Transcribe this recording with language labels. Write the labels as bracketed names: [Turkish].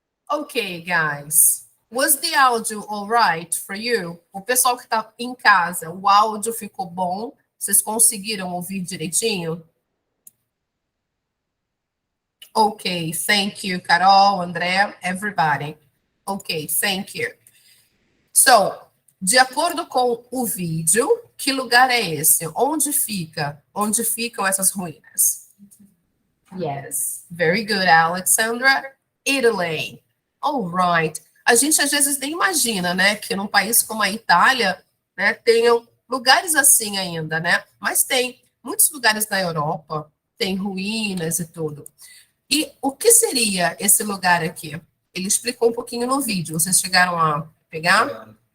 [English] Ok, guys. Was the audio all right for you? [Portuguese] O pessoal que está em casa, o áudio ficou bom? Vocês conseguiram ouvir direitinho? [English] Ok, thank you, Carol, André, everybody. Ok, thank you. [Portuguese] So, de acordo com o vídeo, que lugar é esse? Onde fica? Onde ficam essas ruínas? [English] Yes, very good, Alexandra. Italy. All right. [Portuguese] A gente às vezes nem imagina, né, que num país como a Itália, né, tenham lugares assim ainda, né? Mas tem muitos lugares na Europa, tem ruínas e tudo. E o que seria esse lugar aqui? Ele explicou um pouquinho no vídeo. Vocês chegaram a pegar?